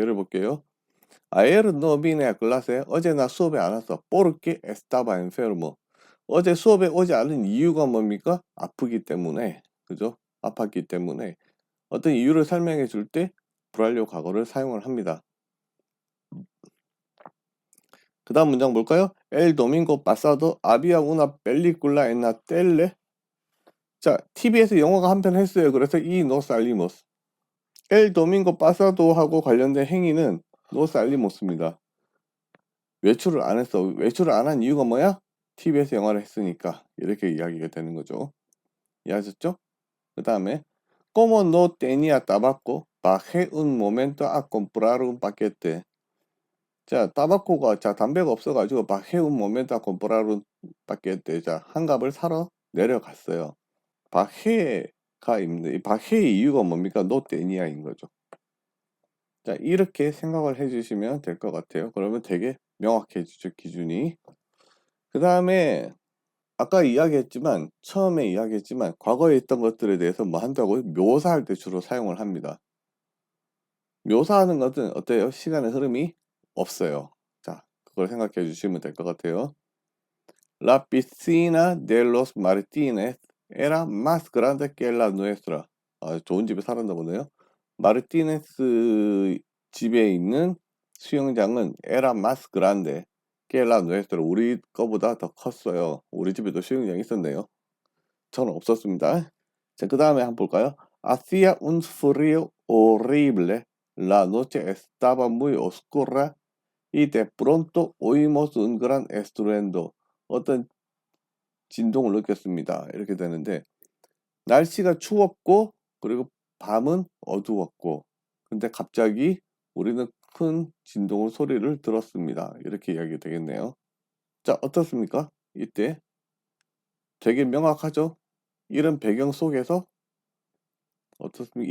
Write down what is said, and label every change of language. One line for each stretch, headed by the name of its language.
Korean: 예를 볼게요.
Spanish: Ayer no vine a clase.
Korean: 어제 나 수업에 안 왔어.
Spanish: Porque estaba enfermo.
Korean: 어제 수업에 오지 않은 이유가 뭡니까? 아프기 때문에. 그죠? 아팠기 때문에. 어떤 이유를 설명해 줄 때 불완료 과거를 사용을 합니다. 그 다음 문장 볼까요?
Spanish: El domingo pasado había una película en la tele.
Korean: 자, TV에서 영화가 한 편 했어요. 그래서 이 nos salimos. El domingo pasado하고 관련된 행위는 nos salimos입니다. 외출을 안 했어. 외출을 안 한 이유가 뭐야? TV에서 영화를 했으니까. 이렇게 이야기가 되는 거죠. 이해하셨죠? 그 다음에
Spanish: Como no tenía tabaco, bajé un momento a comprar un paquete.
Korean: 자, 담배가 없어가지고
Spanish: bajé un momento a comprar un paquete.
Korean: 자, 한 갑을 사러 내려갔어요. 바헤가 있는데 이 바헤의 이유가 뭡니까? no tenia인 거죠. 자, 이렇게 생각을 해주시면 될 것 같아요. 그러면 되게 명확해지죠, 기준이. 그 다음에 아까 처음에 이야기했지만 과거에 있던 것들에 대해서 뭐 한다고요? 묘사할 때 주로 사용을 합니다. 묘사하는 것은 어때요? 시간의 흐름이 없어요. 자, 그걸 생각해 주시면 될 것 같아요.
Spanish: La piscina de los Martínez era más grande que la nuestra.
Korean: 아, 좋은 집에 살았나 보네요. 마르티네스 집에 있는 수영장은
Spanish: era más grande que la nuestra.
Korean: 우리 거보다 더 컸어요. 우리 집에도 수영장이 있었네요. 저는 없었습니다. 자, 그 다음에 한번 볼까요?
Spanish: Hacía un frío horrible. La noche estaba muy oscura y de pronto oímos un gran estruendo.
Korean: 어떤 진동을 느꼈습니다. 이렇게 되는데 날씨가 추웠고 그리고 밤은 어두웠고 근데 갑자기 우리는 큰 소리를 들었습니다. 이렇게 이야기 되겠네요. 자, 어떻습니까? 이때 되게 명확하죠? 이런 배경 속에서 어떻습니까?